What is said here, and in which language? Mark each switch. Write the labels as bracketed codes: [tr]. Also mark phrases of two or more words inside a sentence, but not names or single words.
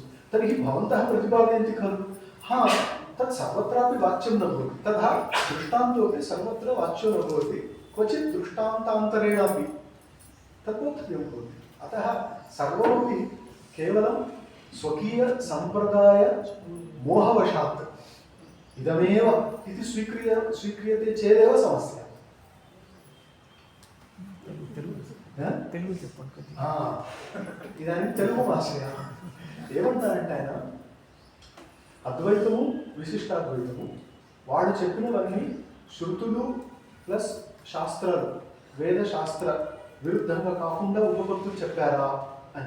[sa] तर्हि भवन्तः प्रतिपादयन्ति खलु हा तत् सर्वत्रापि वाच्यं न भवति, तथा दृष्टान्तोपि सर्वत्र वाच्यो न भवति, क्वचित् दृष्टान्तान्तरेणापि तद्वक्तव्यं भवति। अतः सर्वमपि केवलं स्वकीयसम्प्रदाय मोहवशात् इदमेव इति स्वीक्रियते चेदेव समस्या। [te] తెలుగు చెప్పండి కొద్దిగా. [sa] ఇదాनीं తెలుగు భాషయా [te] ఏమంటారంటే ఆయన అద్వైతము విశిష్టాద్వైతము వాడు చెప్పినవన్నీ శృతులు ప్లస్ శాస్త్రాలు వేద శాస్త్ర విరుద్ధంగా కాకుండా ఉపపత్తులు చెప్పారా అని.